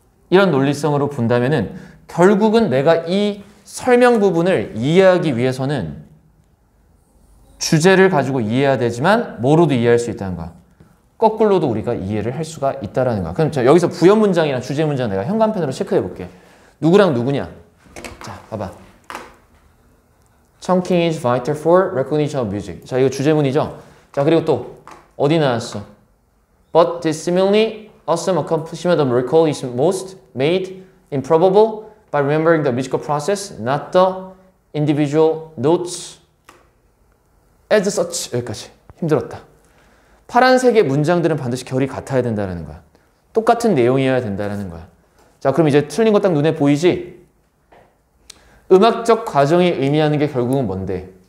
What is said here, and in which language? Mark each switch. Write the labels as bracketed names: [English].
[Korean] 이런 논리성으로 본다면은 결국은 내가 이 설명 부분을 이해하기 위해서는 주제를 가지고 이해해야 되지만 뭐로도 이해할 수 있다는 거야. 거꾸로도 우리가 이해를 할 수가 있다는 거야. 그럼 여기서 부연 문장이랑 주제 문장 내가 현관펜으로 체크해 볼게. 누구랑 누구냐? 자, 봐봐. [English] Chunking is vital for recognition of music. [Korean] 자, 이거 주제문이죠? 자, 그리고 또 어디 나왔어? [English] But this seemingly awesome accomplishment of recall is most made improbable by remembering the musical process, not the individual notes as such. [Korean] 여기까지. 힘들었다. 파란색의 문장들은 반드시 결이 같아야 된다는 거야. 똑같은 내용이어야 된다는 거야. 자, 그럼 이제 틀린 거 딱 눈에 보이지? 음악적 과정이 의미하는 게 결국은 뭔데?